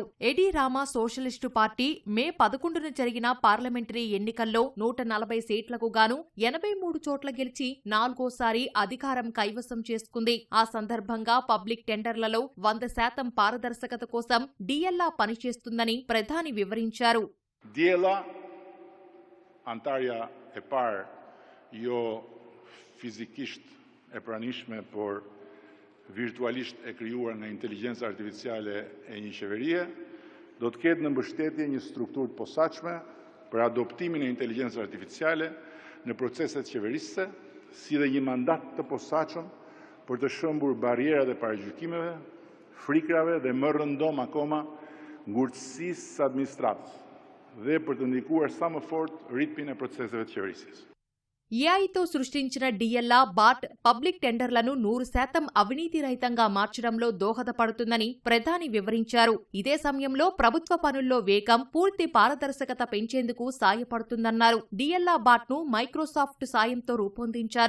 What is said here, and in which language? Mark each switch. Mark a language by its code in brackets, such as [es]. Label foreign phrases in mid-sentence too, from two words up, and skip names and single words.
[te] ఎడి రామా సోషలిస్టు పార్టీ మే 11న జరిగిన పార్లమెంటరీ ఎన్నికల్లో 140 సీట్లకు గాను 83 చోట్ల గెలిచి 4వసారి అధికారం కైవసం చేసుకుంది. ఆ సందర్భంగా [en] public tenders [te] 100% పారదర్శకత కోసం డిఎల్లా పనిచేస్తుందని ప్రధాని వివరించారు. [sq] Antarja e parë jo fizikisht e pranishme, por virtualisht e krijuar nga inteligjenca artificiale e një qeverie, do të ketë në mbështetje një strukturë të posaçme për adoptimin e inteligjencës artificiale në proceset qeverisëse, si dhe një mandat të posaçëm për të shëmbur barrierat e paragjykimeve, frikrave dhe më rëndom akoma ngurtësisë së administratës, dhe për të ndikuar sa më fort ritmin e proceseve të qeverisjes. [te] ఏఐతో సృష్టించిన డిఎల్లా [en] bot public tenders [te] 100% అవినీతి రహితంగా మార్చడంలో దోహదపడుతుందని ప్రధాని వివరించారు. ఇదే సమయంలో ప్రభుత్వ పనుల్లో వేగం, పూర్తి పారదర్శకత పెంచేందుకు సాయపడుతుందన్నారు. డిఎల్లా బాట్ను మైక్రోసాఫ్ట్ సాయంతో రూపొందించారు.